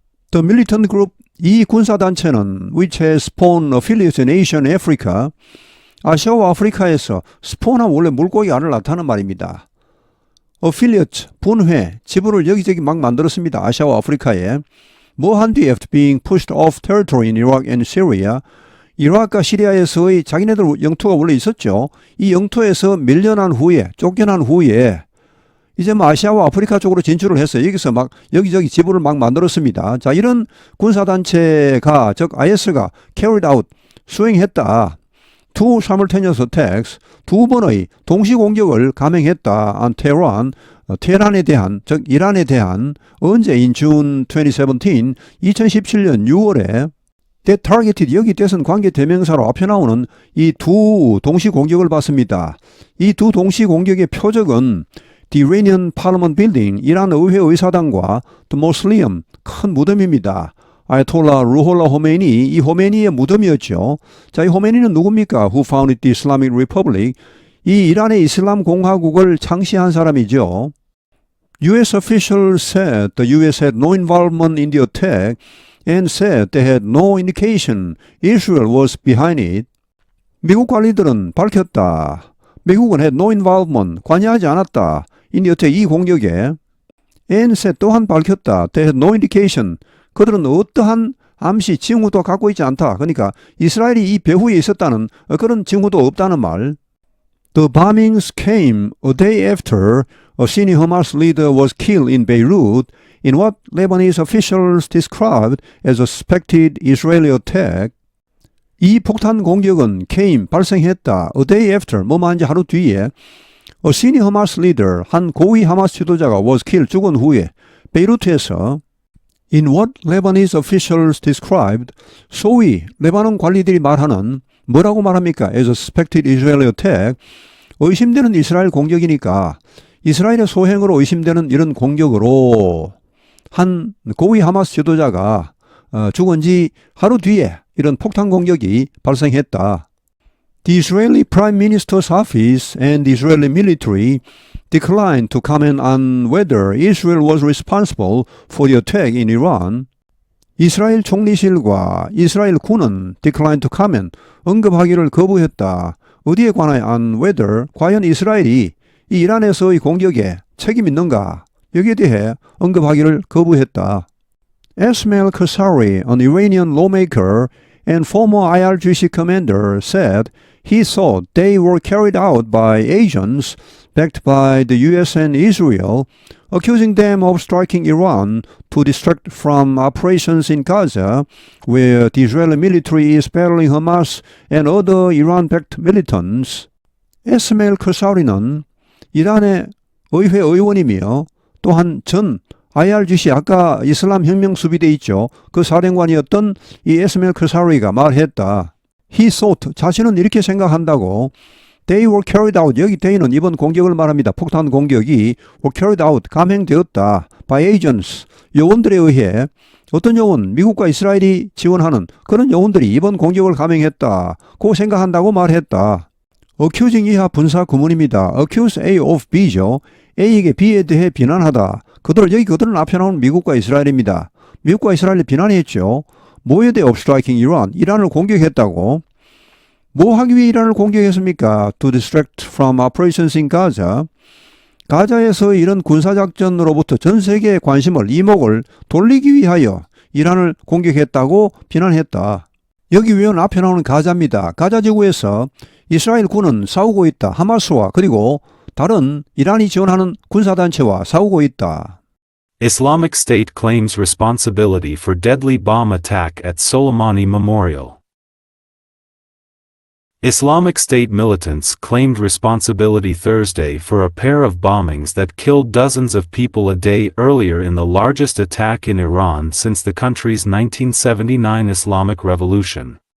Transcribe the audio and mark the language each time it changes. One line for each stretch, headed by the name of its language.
English: The militant group,
Korean: 이 군사단체는
English: which has spawned affiliates in Asia and Africa,
Korean: 아시아와 아프리카에서 스폰한 원래 물고기 알을 낳다는 말입니다. affiliate, 분회, 지부를 여기저기 막 만들었습니다. 아시아와 아프리카에. 뭐 한 뒤에
English: after being pushed off territory in Iraq and Syria,
Korean: 이라크와 시리아에서의 자기네들 영토가 원래 있었죠. 이 영토에서 밀려난 후에, 쫓겨난 후에 이제 뭐 아시아와 아프리카 쪽으로 진출을 했어요. 여기서 막 여기저기 지부를 막 만들었습니다. 자, 이런 군사단체가, 즉 IS가
English: carried out,
Korean: 수행했다.
English: Two simultaneous attacks,
Korean: 두 번의 동시 공격을 감행했다.
English: on Tehran,
Korean: 테헤란에 대한, 즉 이란에 대한 언제
English: in June 2017,
Korean: 2017년 6월에
English: that targeted,
Korean: 여기 대선 관계 대명사로 앞에 나오는 이 두 동시 공격을 받습니다. 이 두 동시 공격의 표적은
English: the Iranian Parliament Building,
Korean: 이란 의회 의사당과
English: the Mausoleum,
Korean: 큰 무덤입니다. 아야톨라 루홀라 호메니, 이 호메니의 무덤이었죠. 자, 이 호메니는 누굽니까?
English: Who founded the Islamic Republic?
Korean: 이 이란의 이슬람 공화국을 창시한 사람이죠.
English: US officials said the US had no involvement in the attack and said they had no indication Israel was behind it.
Korean: 미국 관리들은 밝혔다.
English: 미국은 had no involvement,
Korean: 관여하지 않았다.
English: in the attack,
Korean: 이 공격에. and said, 또한 밝혔다.
English: They had no indication.
Korean: 그들은 어떠한 암시, 징후도 갖고 있지 않다. 그러니까 이스라엘이 이 배후에 있었다는 그런 징후도 없다는 말.
English: The bombings came a day after a senior Hamas leader was killed in Beirut in what Lebanese officials described as a suspected Israeli attack.
Korean: 이 폭탄 공격은 came, 발생했다.
English: A day after,
Korean: 뭐만 지 하루 뒤에
English: a senior Hamas leader,
Korean: 한 고위 하마스 지도자가
English: was killed,
Korean: 죽은 후에 베이루트에서
English: in what Lebanese officials described,
Korean: 소위 레바논 관리들이 말하는 뭐라고 말합니까?
English: as a suspected Israeli attack,
Korean: 의심되는 이스라엘 공격이니까 이스라엘의 소행으로 의심되는 이런 공격으로 한 고위 하마스 지도자가 죽은 지 하루 뒤에 이런 폭탄 공격이 발생했다.
English: The Israeli Prime Minister's office and the Israeli military declined to comment on whether Israel was responsible for the attack in Iran.
Korean: 이스라엘 총리실과 이스라엘 군은
English: declined to comment,
Korean: 언급하기를 거부했다. 어디에 관하여
English: on whether,
Korean: 과연 이스라엘이 이 이란에서의 공격에 책임 있는가? 여기에 대해 언급하기를 거부했다.
English: Esmail Kasari, an Iranian lawmaker and former IRGC commander, said He thought they were carried out by agents backed by the US and Israel, accusing them of striking Iran to distract from operations in Gaza, where the Israeli military is battling Hamas and other Iran-backed militants.
Korean: 에스마일 커사리는 이란의 의회 의원이며 또한 전 IRGC 아까 이슬람 혁명 수비대 있죠. 그 사령관이었던 이 에스마일 커사리가 말했다.
English: He thought
Korean: 자신은 이렇게 생각한다고.
English: They were carried out.
Korean: 여기 they는 이번 공격을 말합니다. 폭탄 공격이
English: were carried out.
Korean: 감행되었다.
English: By agents.
Korean: 요원들에 의해 어떤 요원? 미국과 이스라엘이 지원하는 그런 요원들이 이번 공격을 감행했다. 고 생각한다고 말했다. Accusing 이하 분사 구문입니다.
English: Accuse A of B죠.
Korean: A에게 B에 대해 비난하다. 그들은 앞에 나온 미국과 이스라엘입니다. 미국과 이스라엘을 비난했죠. 뭐에 대해
English: of striking Iran?
Korean: 이란을 공격했다고. 뭐 하기 위해 이란을 공격했습니까?
English: To distract from operations in Gaza.
Korean: 가자에서 이런 군사작전으로부터 전 세계의 관심을, 이목을 돌리기 위하여 이란을 공격했다고 비난했다. 여기 위원 앞에 나오는 가자입니다. 가자 지구에서 이스라엘 군은 싸우고 있다. 하마스와 그리고 다른 이란이 지원하는 군사단체와 싸우고 있다.
English: Islamic State claims responsibility for deadly bomb attack at Soleimani Memorial. Islamic State militants claimed responsibility Thursday for a pair of bombings that killed dozens of people a day earlier in the largest attack in Iran since the country's 1979 Islamic Revolution.